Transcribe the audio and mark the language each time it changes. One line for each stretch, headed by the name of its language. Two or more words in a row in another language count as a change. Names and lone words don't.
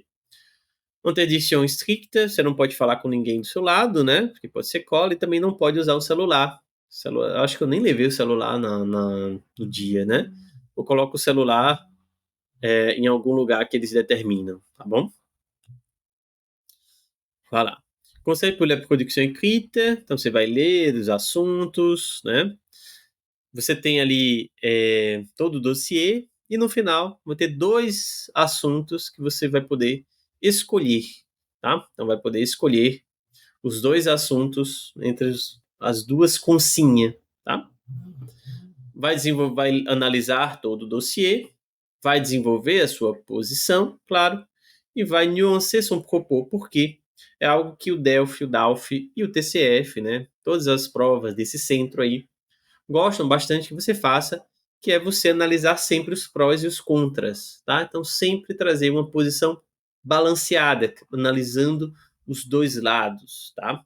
Portuguese: Interdição estricta, você não pode falar com ninguém do seu lado, né? Porque pode ser cola e também não pode usar o celular. Acho que eu nem levei o celular no dia, né? Eu coloco o celular em algum lugar que eles determinam, tá bom?
French: Voilà. Conseil pour la production écrite,
Portuguese: então você vai ler os assuntos, né? Você tem ali todo o dossiê e no final vai ter 2 assuntos que você vai poder escolher, tá? Então vai poder escolher os 2 assuntos entre as 2 consinhas, tá? Vai analisar todo o dossiê, vai desenvolver a sua posição, claro, e vai
French: nuancer son propos,
Portuguese: porque é algo que o DELF, o DALF e o TCF, né, todas as provas desse centro aí, gostam bastante que você faça, que é você analisar sempre os prós e os contras, tá? Então, sempre trazer uma posição balanceada, analisando os 2 lados, tá?